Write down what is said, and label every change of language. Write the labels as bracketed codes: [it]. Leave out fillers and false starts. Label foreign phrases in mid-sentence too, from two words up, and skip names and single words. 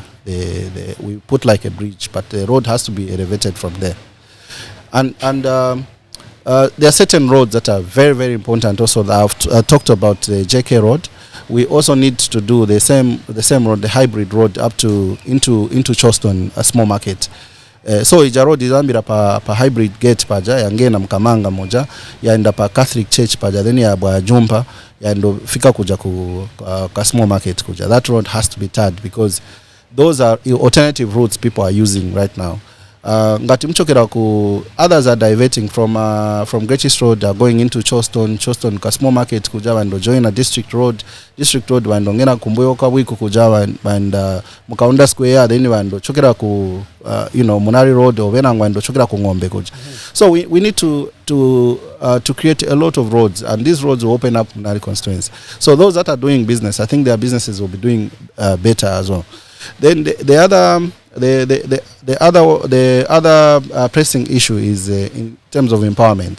[en] We put like a bridge, but the road has to be elevated from there. And there are certain roads that are very, very important also that I've talked about the JK Road. We also need to do the same road, the hybrid road up to into Charleston, a small market. [ny] So ija road izambira pa hybrid gate paja yangena Mkamanga moja yaenda pa Catholic Church paja then ya bwa Jumpa yaendo fika kuja ku [en] small market [ny] kuja. [en] That road has to be tarred because those are alternative routes people are using right now. [ny] Ngati mchokera ku [en] others are diverting from Greatest Road going into Charleston [ny] ka [en] small market [ny] kuja wando [en] join a district road [ny] wando ngena kumbuyo kwa wiku kuja wanda Mukaunda Square then wando chokera ku Munali Road or wena wando chokera ku Ngombe kuja. [en] So we need to create a lot of roads, and these roads will open up Munali constituency. So those that are doing business, I think their businesses will be doing better as well. Then the other pressing issue is in terms of empowerment.